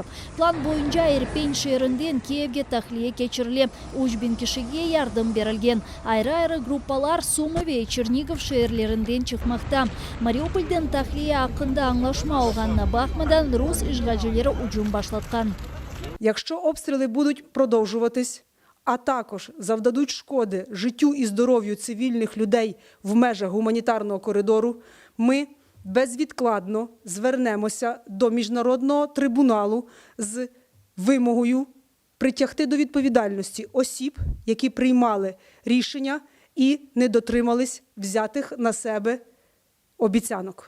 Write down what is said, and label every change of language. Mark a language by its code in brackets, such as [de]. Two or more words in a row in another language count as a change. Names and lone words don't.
[crh] Plan boyunca Irpin şehrinden Kiev'e tahliye geçirilir. 3000 kişiye yardım verilgen. Ayrı gruppalar Sumi ve Chernigov şehirlerinden çıkmakta. Mariupol'den tahliye hakkında anlaşma olganına bakmadan Rus işgalcileri hücum başlatkan. [uk] Якщо обстріли будуть продовжуватись, а також завдадуть шкоди життю і здоров'ю цивільних людей в межах гуманітарного коридору, ми безвідкладно звернемося до Міжнародного трибуналу з вимогою притягти до відповідальності осіб, які приймали рішення і не дотримались взятих на себе обіцянок.